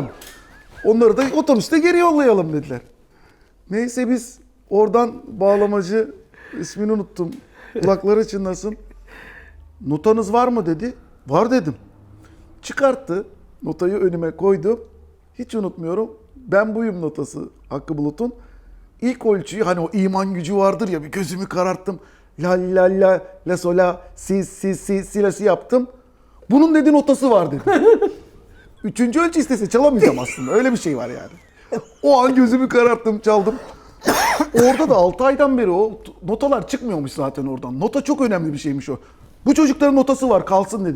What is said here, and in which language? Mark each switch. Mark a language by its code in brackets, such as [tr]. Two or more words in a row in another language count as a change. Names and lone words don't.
[tr] Onları da otobüste geri yollayalım dediler. Neyse biz oradan bağlamacı ismini unuttum. Kulakları çınlasın. Notanız var mı dedi. Var dedim. Çıkarttı. Notayı önüme koydu. Hiç unutmuyorum. Ben buyum notası Hakkı Bulut'un. İlk ölçüyü hani o iman gücü vardır ya bir gözümü kararttım. La la la la sola si la si yaptım. Bunun dedi notası var dedi. 3. ölçü istese çalamayacağım aslında. Öyle bir şey var yani. O an gözümü kararttım çaldım. Orada da 6 aydan beri o notalar çıkmıyormuş zaten oradan. Nota çok önemli bir şeymiş o. Bu çocukların notası var kalsın dedi.